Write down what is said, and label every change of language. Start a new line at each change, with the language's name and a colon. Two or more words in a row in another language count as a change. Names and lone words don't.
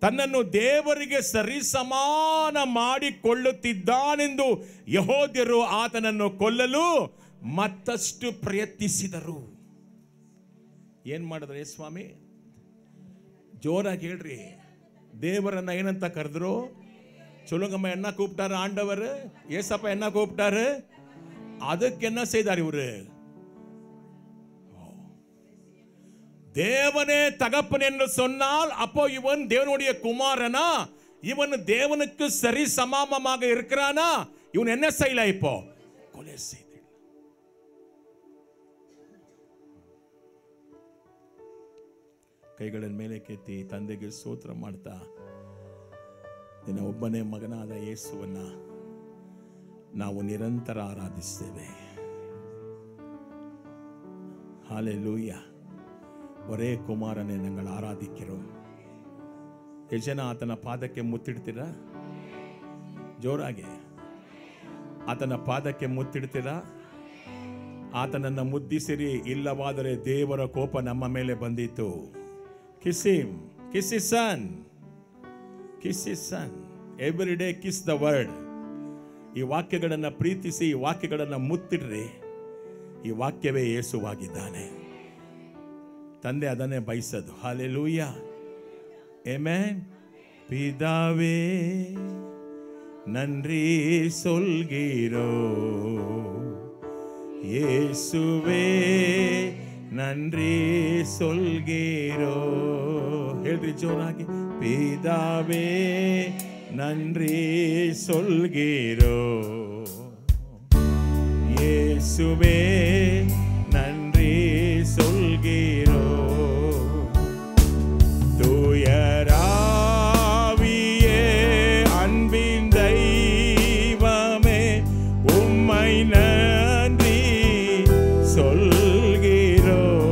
Kannada: ತನ್ನನ್ನು ದೇವರಿಗೆ ಸರಿಸಮಾನ ಮಾಡಿಕೊಳ್ಳುತ್ತಿದ್ದಾನೆಂದು ಯೆಹೂದ್ಯರು ಆತನನ್ನು ಕೊಲ್ಲಲು ಮತ್ತಷ್ಟು ಪ್ರಯತ್ನಿಸಿದರು. ಏನ್ ಮಾಡಿದ್ರೆ ಸ್ವಾಮಿ? ಜೋರಾಗಿ ಹೇಳ್ರಿ. ದೇವರನ್ನ ಏನಂತ ಕರೆದ್ರು?
Tamil: சொல்லுங்கம்மா, என்ன கூப்பிட்டாரு ஆண்டவர்? ஏசப்பா என்ன கூப்பிட்டாரு? அதுக்கு என்ன செய்தார் இவரு? தேவனே தகப்பன் என்று சொன்னால் அப்போ இவன் தேவனுடைய குமாரனா? இவன் தேவனுக்கு சரி சமானமாக இருக்கிறானா? இவன் என்ன செய்யல? இப்போ கொலை செய்து
Kannada: ಕೈಗಳನ್ನು ಮೇಲೆ ಕೆತ್ತಿ ತಂದೆಗೆ ಸ್ತೋತ್ರ ಮಾಡ್ತಾ, ನಿನ್ನ ಒಬ್ಬನೇ ಮಗನಾದ ಯೇಸುವನ್ನ ನಾವು ನಿರಂತರ ಆರಾಧಿಸ್ತೇವೆ.
Tamil: ஹalleluya. ஒரே குமாரனை நாங்கள் ஆராதிக்கிறோம்.
Kannada: ಎಷ್ಟು ಜನ ಆತನ ಪಾದಕ್ಕೆ ಮುತ್ತಿಡ್ತೀರಾ? ಜೋರಾಗಿ ಆತನ ಪಾದಕ್ಕೆ ಮುತ್ತಿಡ್ತೀರಾ? ಆತನನ್ನು ಮುದ್ದಿಸಿರಿ, ಇಲ್ಲವಾದರೆ ದೇವರ ಕೋಪ ನಮ್ಮ ಮೇಲೆ ಬಂದಿತ್ತು.
English: Kiss him, kiss his son, kiss his son. Every day kiss the word.
Kannada: ಈ ವಾಕ್ಯಗಳನ್ನು ಪ್ರೀತಿಸಿ, ಈ ವಾಕ್ಯಗಳನ್ನು ಮುತ್ತಿಡ್ರಿ. ಈ ವಾಕ್ಯವೇ ಯೇಸುವಾಗಿದ್ದಾನೆ. ತಂದೆ ಅದನ್ನೇ ಬಯಸೋದು. ಹಲ್ಲೆಲೂಯಾ, ಆಮೆನ್.
Tamil: பிதாவே நன்றி சொல்கிறோ, இயேசுவே நன்றி சொல்கிறோ.
Kannada: ಹೇಳ್ರಿ ಜೋರಾಗಿ.
Tamil: பிதாவே நன்றி சொல்கிறோ, இயேசுவே நன்றி சொல்கிறோ. தூயராவியே அன்பின் தெய்வமே, உம்மை நன்றி சொல்கிறோ.